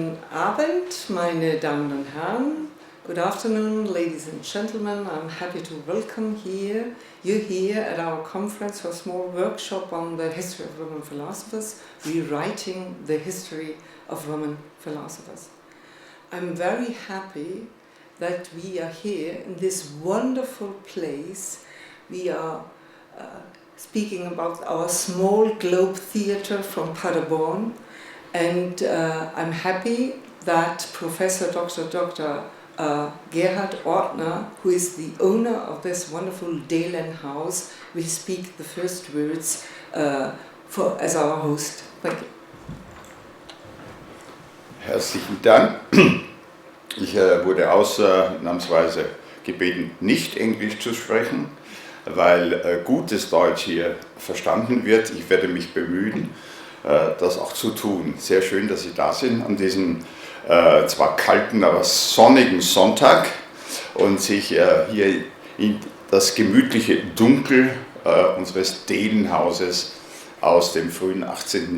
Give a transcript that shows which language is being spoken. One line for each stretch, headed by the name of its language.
German: Abend, meine Damen und Herren.
English: Good afternoon, ladies and gentlemen. I'm happy to welcome you here at our conference for a small workshop on the history of women philosophers, rewriting the history of women philosophers. I'm very happy that we are here in this wonderful place. We are speaking about our small globe theatre from Paderborn, and I'm happy that Professor Dr. Gerhard Ortner, who is the owner of this wonderful Delen house, will speak the first words as our host. Thank you.
German: Herzlichen Dank. Ich wurde ausnahmsweise gebeten, nicht Englisch zu sprechen, weil gutes Deutsch hier verstanden wird. Ich werde mich bemühen, das auch zu tun. Sehr schön, dass Sie da sind an diesem zwar kalten, aber sonnigen Sonntag und sich hier in das gemütliche Dunkel unseres Delenhauses aus dem frühen 18.